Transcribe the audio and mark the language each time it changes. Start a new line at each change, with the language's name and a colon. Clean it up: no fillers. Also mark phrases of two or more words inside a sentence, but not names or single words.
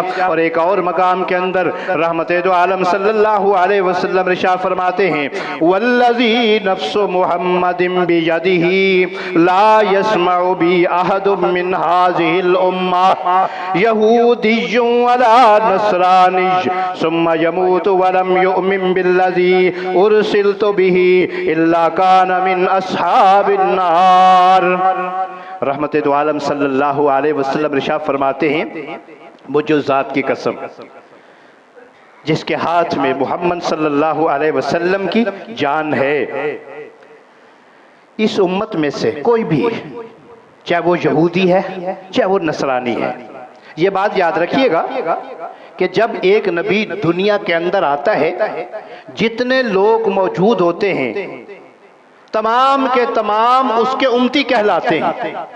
Urdu: اور ایک اور مقام کے اندر رحمت دو عالم
Arabic: صلى الله عليه وسلم
Urdu: ارشاد فرماتے ہیں
Arabic: والذي نفس محمد بيده لا يسمع بي أحد من هذه الأمة يهودي ولا نصراني ثم يموت ولم يؤمن بالذي أرسلت به إلا كان من أصحاب النار.
Urdu: رحمت دو عالم
Arabic: صلى الله عليه وسلم
Urdu: ارشاد فرماتے ہیں مجھے ذات کی قسم جس کے ہاتھ میں محمد
Arabic: صلى الله عليه وسلم
Urdu: کی جان ہے, اس امت میں سے کوئی بھی، چاہے وہ یہودی ہے چاہے وہ نصرانی ہے، یہ بات یاد رکھیے گا کہ جب ایک نبی دنیا کے اندر آتا ہے جتنے لوگ موجود ہوتے ہیں تمام کے تمام اس کے امتی کہلاتے ہیں.